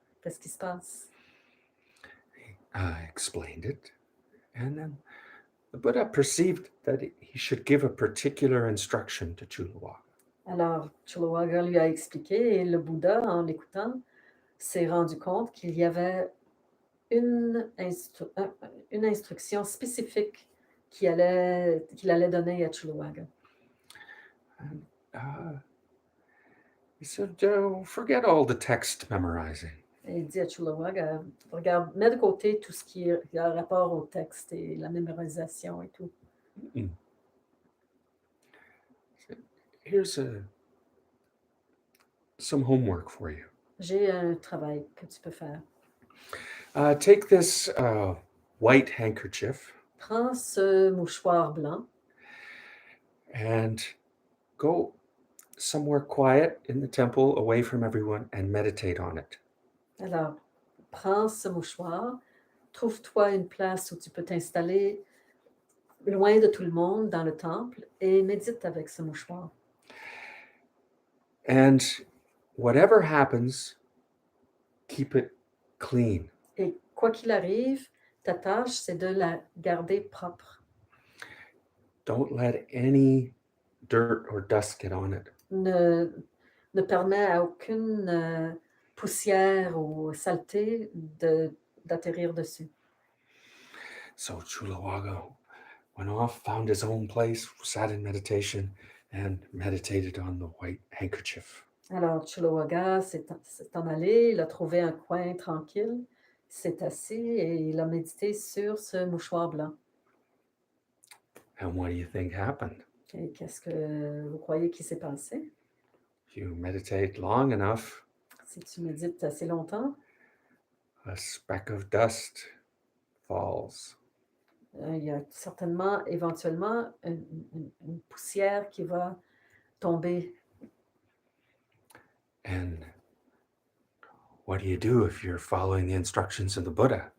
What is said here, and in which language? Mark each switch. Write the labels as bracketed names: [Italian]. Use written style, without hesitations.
[French] Qu'est-ce qui se passe? [English] Explained it. And then the Buddha perceived that he should give a particular instruction to Chuluaga. [French] Alors, Chuluaga lui a expliqué et le Bouddha, en l'écoutant, s'est rendu compte qu'il y avait une instruction spécifique qu'il allait donner à Chuluaga. [English] And he said, forget all the text memorizing. [French] Et il dit à Chuluaga, regarde, mets de côté tout ce qui a rapport au texte et la mémorisation et tout. [English] Here's some homework for you. [French] J'ai un travail que tu peux faire. [English] Take this white handkerchief [French] Prends ce mouchoir blanc [English] and go somewhere quiet in the temple away from everyone and meditate on it. [French] Alors, prends ce mouchoir, trouve-toi une place où tu peux t'installer loin de tout le monde dans le temple et médite avec ce mouchoir. [English] And whatever happens, keep it clean. [French] Et quoi qu'il arrive, ta tâche, c'est de la garder propre. [English] Don't let any dirt or dust get on it. [French] Ne permets à aucune poussière ou saleté d'atterrir dessus. [English] So Chulawaga went off, found his own place, sat in meditation, and meditated on the white handkerchief. [French] Alors, Chuluaga s'est en allé, il a trouvé un coin tranquille, s'est assis et il a médité sur ce mouchoir blanc. [English] And what do you think happened? [French] Et qu'est-ce que vous croyez qui s'est passé? [English] If you meditate long enough, [French] Si tu médites assez longtemps, [English] a speck of dust falls. [French] il y a certainement, éventuellement, une poussière qui va tomber. [English] And what do you do if you're following the instructions of the Buddha?